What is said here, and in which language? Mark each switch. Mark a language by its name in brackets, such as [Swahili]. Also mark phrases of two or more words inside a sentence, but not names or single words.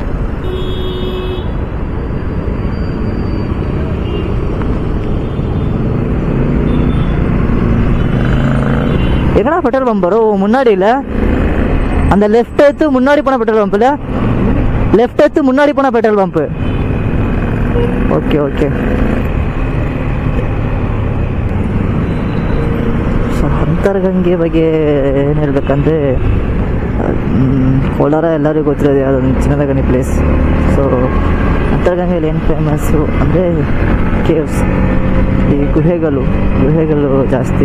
[Tamil] எங்கடா [English] petrol pump [Tamil] வரும்? முன்னாடி இல்லை, அந்த லெஃப்ட் எடுத்து முன்னாடி போன [English] petrol pump [Tamil] இல்லை, லெஃப்ட் எடுத்து முன்னாடி போன [English] petrol pump. okay okay. [Kannada] ಸೊ ಅಂತರ್ಗಂಗೆ ಬಗ್ಗೆ ಏನು ಹೇಳ್ಬೇಕಂದ್ರೆ, ಕೋಲಾರ ಎಲ್ಲರಿಗೂ ಗೊತ್ತಿರೋದು ಅದೊಂದು ಚಿನ್ನದ ಗಣಿ ಪ್ಲೇಸ್. ಸೊ ಅಂತರ್ಗಂಗೆಯಲ್ಲಿ ಏನು ಫೇಮಸ್ಸು ಅಂದರೆ ಕೇವ್ಸ್, ಈ ಗುಹೆಗಳು ಜಾಸ್ತಿ.